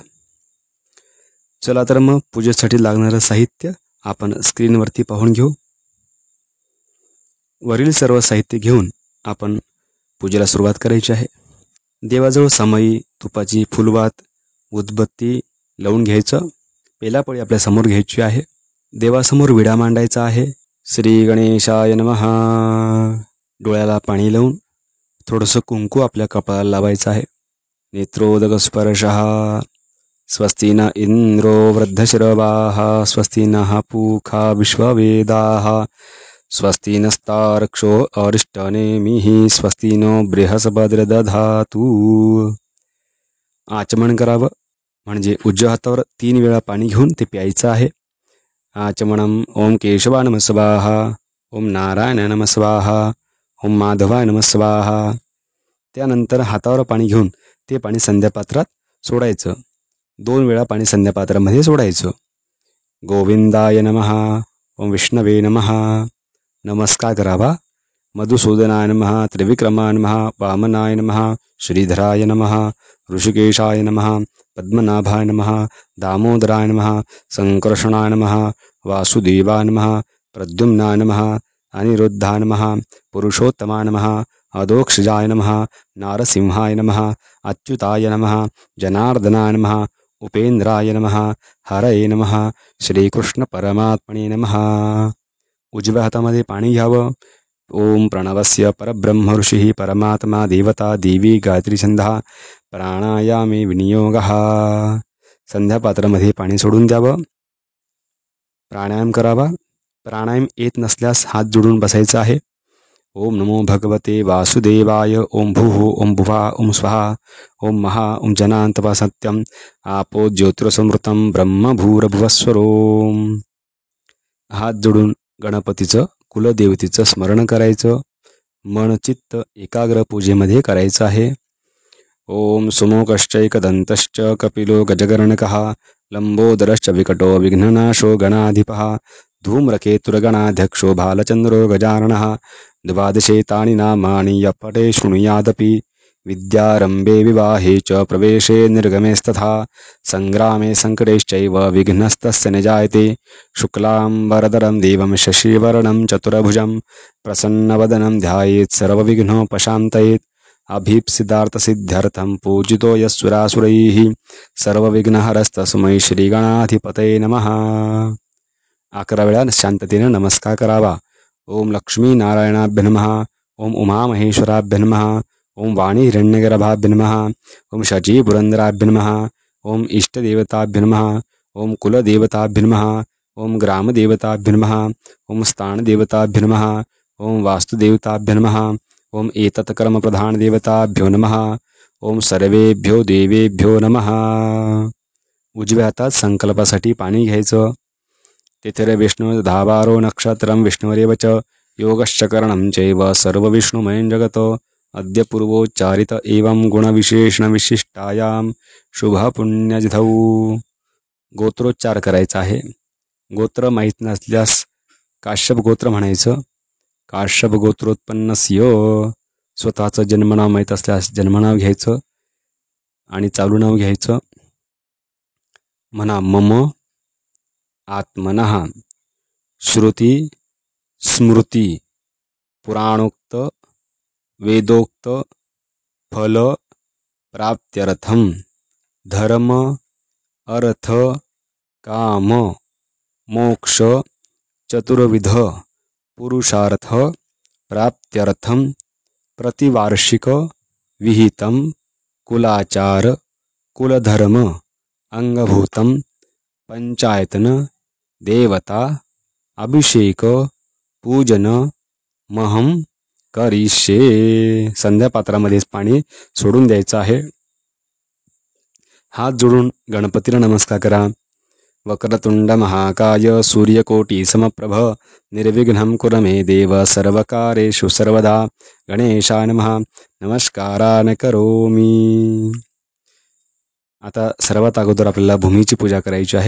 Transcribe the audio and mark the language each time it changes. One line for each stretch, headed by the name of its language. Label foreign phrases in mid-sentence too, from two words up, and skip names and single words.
Marathi: चला तर मग पूजेसाठी लागणारं साहित्य आपण स्क्रीनवरती पाहून घेऊ. वरील सर्व साहित्य घेऊन आपण पूजेला सुरुवात करायची आहे. देवाजवळ समई, तुपाची फुलवात, उदबत्ती लावून घ्यायचं. पेलापळी आपल्या समोर घ्यायची आहे. देवासमोर विडा मांडायचा आहे.
Sanskrit: श्री गणेशाय नमः.
Marathi: डोळ्याला पाणी लावून थोडंसं कुंकू आपल्या कपाळाला लावायचं आहे.
Sanskrit: नेत्रोदक स्पर्शः. स्वस्ति न इंद्रो वृद्धश्रवाः. स्वस्ति नः पूषा विश्ववेदाः. स्वस्ति नस्तार्क्ष्यो अरिष्टनेमिः. स्वस्ति नो बृहस्पतिर्दधातु.
Marathi: आचमन करावं म्हणजे उजव्या हातावर 3 वेळा पाणी घेऊन ते प्यायचं आहे.
Sanskrit: आचमनम ओम केशवाय नमः स्वाहा. ओम नारायणाय नमः स्वाहा. ओम माधवाय नमः स्वाहा.
Marathi: त्यानंतर हातावर पाणी घेऊन ते पाणी संध्यापात्रात सोडायचं. 2 वेळा पाणी संध्यापात्रामध्ये सोडायचं.
Sanskrit: गोविंदाय नमः. ओम विष्णवे नमः.
Marathi: नमस्कार करावा.
Sanskrit: मधुसूदनाय नमः. त्रिविक्रमाय नमः. वामनाय नमः. श्रीधराय नमः. ऋषिकेशाय नमः. पद्मनाभाय नमः. दामोदराय नमः. संकर्षणाय नमः. वासुदेवाय नमः. प्रद्युम्नाय नमः. अनिरुद्धाय नमः. पुरुषोत्तमाय नमः. अधोक्षजाय नमः. नारसिंहाय नमः. अच्युताय नमः. जनार्दनाय नमः. उपेंद्राय नमः. हरये नमः. श्रीकृष्ण परमात्मने नमः.
Marathi: उजव्या हातामध्ये पाणी घ्यावं.
Sanskrit: ओम प्रणवस्य परब्रह्म ऋषिः परमात्मा देवता देवी गायत्री छंदः प्राणायामे विनियोगः.
Marathi: संध्यापात्रामध्ये पाणी सोडून द्यावं. प्राणायाम करावा. प्राणायाम येत नसल्यास हात जोडून बसायचं आहे.
Sanskrit: ओम नमो भगवते वासुदेवाय. ओम भूः ओम भुवा ओम स्वाहा. ओम महा ओम जनान्तपा सत्यम. आपो ज्योतिरसमृतं ब्रह्म भूरभुवस्वरोम.
Marathi: हात जोडून गणपतीचं कुलदेवतेचं स्मरण करायचं. मन चित्त एकाग्र पूजेमध्ये करायचं आहे.
Sanskrit: ओम सुमुखश्चैकदन्तश्च कपिलो गजगर्णकः. लंबोदरश्च विकटो विघ्ननाशो गणाधिपः. धूम्रकेतुर्गणाध्यक्षो भालचन्द्रो गजाननः. 12 तानि नामानि यः पठेत् शृणुयादपि. विद्यारम्भे विवाहे च प्रवेशे निर्गमेस्तथा. सङ्ग्रामे सङ्कटेश्चैव विघ्नस्तस्य न जायते. शुक्लाम्बरधरं देवं शशिवर्णं चतुर्भुजं. प्रसन्नवदनं ध्यायेत् सर्वविघ्नोपशान्तयेत्. अभीप्सितार्थसिद्ध्यर्थं पूजितो यस्सुरासुरैः. सर्वविघ्नहरस्तस्मै श्रीगणाधिपतये नमः.
Marathi: 11 वेळा शांततेने नमस्कार करावा.
Sanskrit: ओम लक्ष्मी नारायणाभ्य नमः. ओम उमामहेश्वराभ्य नमः. ओम वाणी हिरण्यगर्भाभ्य नमः. ओम शची पुरंदराभ्य नमः. ओम इष्टदेवताभ्य नमः. ओम कुलदेवताभ्य नमः. ओम ग्रामदेवताभ्य नमः. ओम स्थानदेवताभ्य नमः. ओम वास्तुदेवताभ्य नमः. ओम एतत्कर्मप्रधानदेवताभ्यो नमः. ओम सर्वेभ्यो देवेभ्यो नमः.
Marathi: उजव्या हातात संकल्पासाठी पाणी घ्यायचं.
Sanskrit: तिथिर विष्णु धावारो नक्षत्रं विष्णुरेव च. योगश्चकरणं चैव सर्वविष्णुमयं जगत्. अद्य पूर्वोच्चारित एवं गुणविशेषण विशिष्टायां शुभपुण्यतिथौ.
Marathi: गोत्रोच्चार करायचा आहे. गोत्र माहीत नसल्यास काश्यप गोत्र म्हणायचं.
Sanskrit: काश्यप गोत्रोत्पन्नस्य.
Marathi: स्वतःचं जन्मनाव माहीत असल्यास जन्मनाव घ्यायचं आणि चालू नाव घ्यायचं.
Sanskrit: म्हणा मम आत्मनः. श्रुती स्मृती पुराणोक्त वेदोक्त फल प्राप्त्यर्थम. धर्म अर्थ काम मोक्ष चतुर्विध पुरुषार्थ प्राप्त्यर्थम प्रतिवार्षिक विहितम कुलाचार कुलधर्म अंगभूतम पंचायतन देवता अभिषेक पूजन महम करिष्ये.
Marathi: संध्यापात्रामध्येच पाणी सोडून द्यायचं आहे. हात जोडून गणपतीला नमस्कार करा.
Sanskrit: वक्रतुंड महाकाय सूर्यकोटी समप्रभ निर्विघ्नं कुरु मे देव सर्वकारेषु सर्वदा. गणेशाय नमः. नमस्कारान करोमि.
Marathi: आता सर्वात अगोदर आपल्याला भूमीची पूजा करायची आहे.